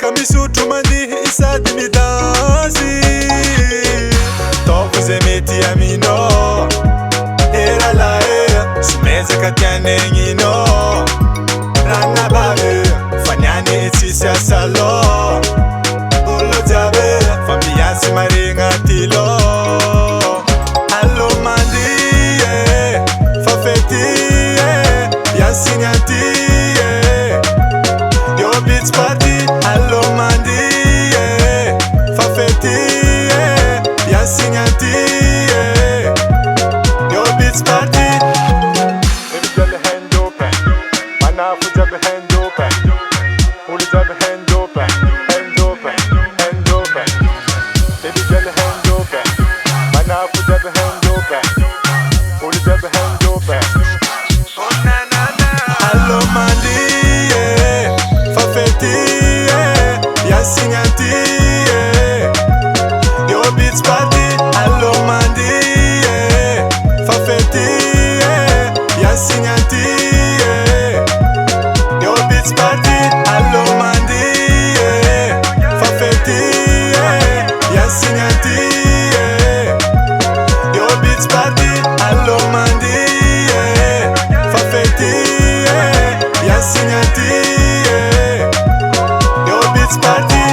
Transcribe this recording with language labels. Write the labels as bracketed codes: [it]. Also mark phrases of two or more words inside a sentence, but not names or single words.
[mg] Misotro mandeha sady midansy Taoko zay mety aminao Eralahy sy mezaka tianegninao Ranabavy fa niany tsisy asa loha Olo jiaby fa miasy maregna ty loha Allo mandeha fa fety Biasigny aty [en] Yo beach party [mg] Allo mandeha fa fety Biasigny aty [en] Yo beach party Baby girl hand open [mg] Manafu jabe [en] hand open [mg] Ulu jabe [en] hand open Hand open, hand open Baby girl hand open [mg] Manafu jabe [en] hand open [mg] Ulu jabe [en] hand open Oh na na na [mg] Allo mandeha fa fety Biasigny aty [en] Yo beach party [mg] Allo mandeha fa fety Biasigny aty [en] Yo beach party [mg] Allo mandeha fa fety Biasigny aty [en] Yo beach party [mg] Allo mandeha fa fety Biasigny aty [en] Yo beach party